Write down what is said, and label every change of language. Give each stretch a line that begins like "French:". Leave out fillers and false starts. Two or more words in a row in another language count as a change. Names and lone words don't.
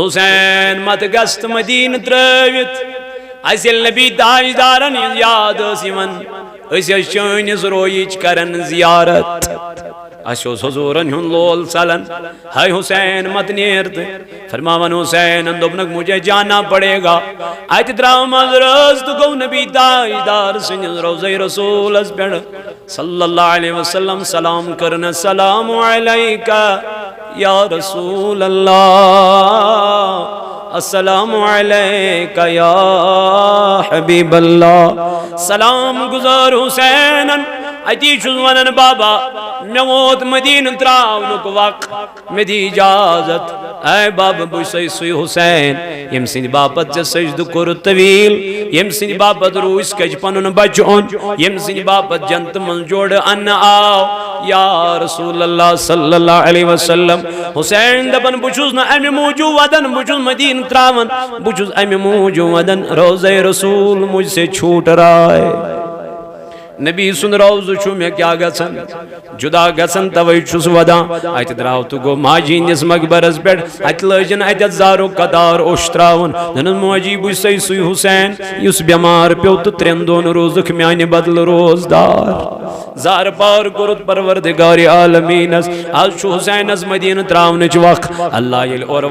Kashmiri: حسین مت گست مدینہ ترٲوِتھ اسہِ ییٚلہِ نبی تاجدارن ہٕنٛز یاد ٲس یِوان أسۍ ٲسۍ چٲنِس رویِچ کران زیارت اسہِ اوس حضوٗرن ہُنٛد لول ژلان ہاے حسین مت نیر تہٕ فرماون حسین دوٚپنکھ
Urdu: مجھے جانا پڑے گا
Kashmiri: اتہِ درٛاو منٛز رٲژ تہٕ گوٚو نبی تاجدار سٕنٛدِس روضے رسوٗلس پٮ۪ٹھ
Arabic: صلی اللہ علیہ وسلم
Kashmiri: سلام کرن
Arabic: السلام علیکہ یا رسول اللہ السلام علیکہ یا حبیب اللہ
Kashmiri: سلام گزار حسینن اتی چھُس ونان بابا مے ووت مدینہ تراونُک وق مے دی اجازت اے بابا بہٕ چھُسے سُے حسین یم سٕنٛدِ باپت ژےٚ سجدٕ کوٚرُتھ طویل یم سٕنٛدِ باپت روٗزۍ کج پنُن بچہٕ اوٚن یم سٕنٛدِ باپت جنتہٕ منٛز جوڑٕ انہٕ آو
Arabic: یا رسول اللہ صلی اللہ علیہ وسلم
Kashmiri: حسین دپن بہٕ چھُس نہٕ امہِ موٗجوٗب ودان بہٕ چھُس مدینہ تراوان بہٕ چھُس امہِ موٗجوٗب ودان روضے رسول
Urdu: مجھ سے چھوٹ رائے
Kashmiri: نبی سن روض چھُ مےٚ کیٛاہ گژھان جدا گژھان توے چھُس ودان اتہِ درٛاو تہٕ گوٚو ماجی ہٕنٛدِس مقبرس پٮ۪ٹھ اتہِ لٲجِن اتٮ۪تھ زارُک قطار اوٚش تراوُن دپُن موجی بہٕ چھُسے سُے حسین یُس بٮ۪مار پیوٚو تہٕ 3 دۄہن روٗزُکھ میانہِ بدلہٕ روزدار زار پار کوٚرُتھ پروردگارِ عالمیٖنس آز چھُ حسینس مدینہ تراونٕچ وق اللہ ییٚلہِ اورٕ